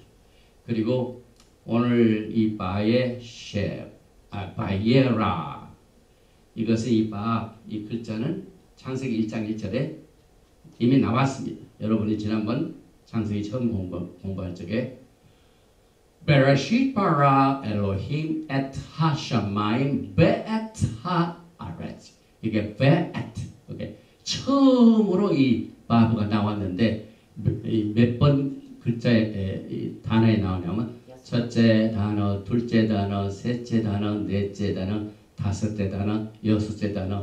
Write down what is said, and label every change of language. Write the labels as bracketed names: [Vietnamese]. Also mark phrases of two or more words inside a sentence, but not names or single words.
[Korean] 그리고 오늘 이 바의 바예라, 이것은 이 글자는 창세기 1장 1절에 이미 나왔습니다. 여러분이 지난번 창세기 처음 공부할 적에 [Hebrew] בראשית ברא אלוהים את השמים ואת הארץ. [Korean] 이게 be'et, 처음으로 이 바브가 나왔는데 몇 번 글자에 단어에 나오냐면 첫째 단어, 둘째 단어, 셋째 단어, 넷째 단어, 다섯째 단어, 여섯째 단어.